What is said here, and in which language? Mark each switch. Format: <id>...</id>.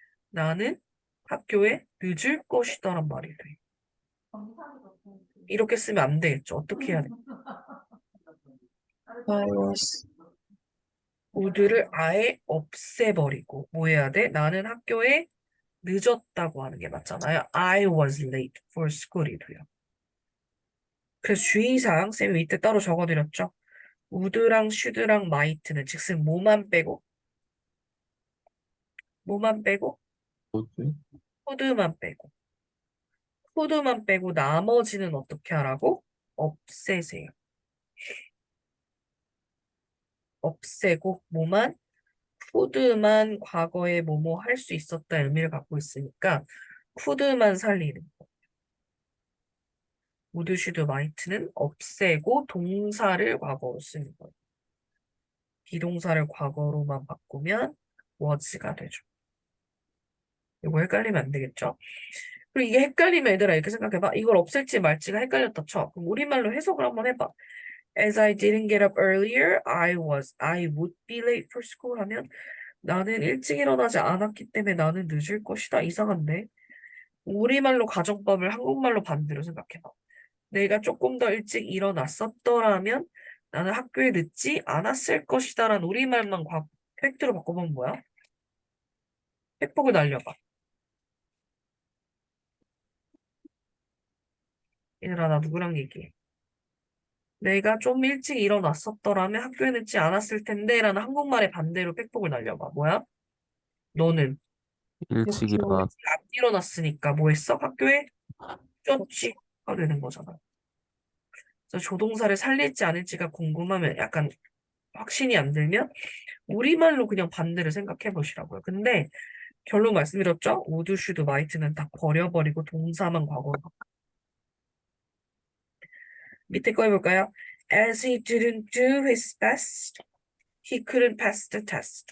<ko>나는 학교에 늦을 것이다란 말이 돼. 이렇게 쓰면 안 되겠죠. 어떻게 해야 돼?</ko> <en>I was</en> <ko>would를 아예 없애버리고 뭐 해야 돼? 나는 학교에 늦었다고 하는 게 맞잖아요.</ko> <en>I was late for school</en> <ko>이 돼요. 그래서 주의사항 쌤이 밑에 따로 적어드렸죠. would랑 should랑 might는 즉슨 뭐만 빼고 뭐지? could만 빼고 나머지는 어떻게 하라고? 없애세요. 없애고 뭐만 could만 과거에 뭐뭐 할 수 있었다 의미를 갖고 있으니까 could만 살리는 거. would, should, might는 없애고 동사를 과거로 쓰는 거예요. 비동사를 과거로만 바꾸면 was가 되죠. 이거 헷갈리면 안 되겠죠? 그리고 이게 헷갈리면 얘들아 이렇게 생각해봐. 이걸 없앨지 말지가 헷갈렸다 쳐. 그럼 우리말로 해석을 한번 해봐.</ko> <en>As I didn't get up earlier, I would be late for school</en> <ko>하면 나는 일찍 일어나지 않았기 때문에 나는 늦을 것이다. 이상한데. 우리말로 가정법을 한국말로 반대로 생각해봐. 내가 조금 더 일찍 일어났었더라면 나는 학교에 늦지 않았을 것이다라는 우리말만 팩트로 바꿔보면 뭐야? 팩폭을 날려봐. 얘들아 나 누구랑 얘기해? 내가 좀 일찍 일어났었더라면 학교에 늦지 않았을 텐데 라는 한국말의 반대로 팩폭을 날려봐. 뭐야? 너는 일찍 일어났, 안 일어났으니까 뭐 했어? 학교에 쫓지가 되는 거잖아. 그래서 조동사를 살릴지 아닐지가 궁금하면 약간 확신이 안 들면 우리말로 그냥 반대를 생각해 보시라고요. 근데 결론 말씀드렸죠? would, should, might는 다 버려버리고 동사만 과거로 바꿔. 밑에 거 해볼까요?</ko> <en>As he didn't do his best, he couldn't pass the test.</en>